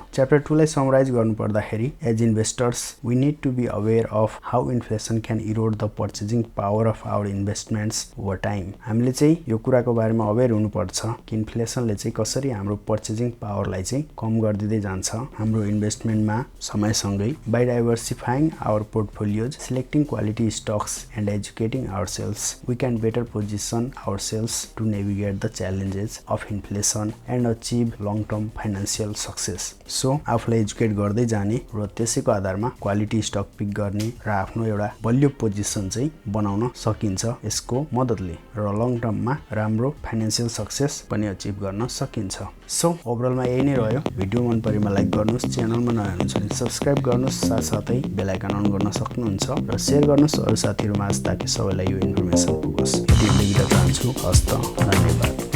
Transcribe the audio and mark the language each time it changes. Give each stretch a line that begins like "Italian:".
Nepali: Chapter 2 लाई summarise गर्नुपर्दाखेरि
English: As investors we need to be aware of how inflation can erode the purchasing power of our investments over time.
Nepali: हामीले चाहिँ यो कुराको बारेमा अवेर हुनुपर्छ कि इन्फ्लेसनले चाहिँ कसरी हाम्रो पर्चेजिङ पावरलाई चाहिँ कम गरिदिँदै जान्छ हाम्रो इन्भेस्टमेन्टमा समयसँगै।
English: By diversifying our portfolios, selecting quality stocks and educating ourselves, we can better position ourselves to navigate the challenges of inflation and achieve long-term financial success.
Nepali: So, आफूलाई एजुकेट गर्दै जाने र त्यसैको आधारमा क्वालिटी स्टक पिक गर्ने र आफ्नो एउटा बलियो पोजिसन चाहिँ बनाउन सकिन्छ यसको मद्दतले र लङ टर्ममा राम्रो फाइनेन्सियल सक्सेस पनि अचिभ गर्न सकिन्छ। सो ओभरअलमा यही नै रह्यो। भिडियो मन परेमा लाइक गर्नुहोस्, च्यानलमा नयाँ हुनुहुन्छ भने सब्सक्राइब गर्नुहोस्, साथसाथै बेल आइकन अन गर्न सक्नुहुन्छ र सेयर गर्नुहोस् अरू साथीहरूमा ताकि सबैलाई यो इन्फर्मेसन पुगोस्। यति लेख्न चाहन्छु। हस्त धन्यवाद।